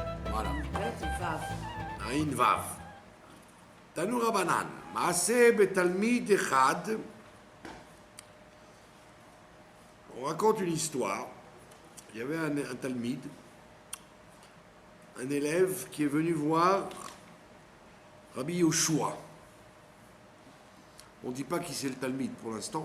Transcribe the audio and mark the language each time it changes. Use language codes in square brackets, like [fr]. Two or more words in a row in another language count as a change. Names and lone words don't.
[fr] Voilà. [he] Vav. עין וו. תנו רבנן. מעשה בתלמיד אחד. [fr] On raconte une histoire. Il y avait un talmid, un élève qui est venu voir Rabbi Yoshua. On ne dit pas qui c'est le talmid pour l'instant.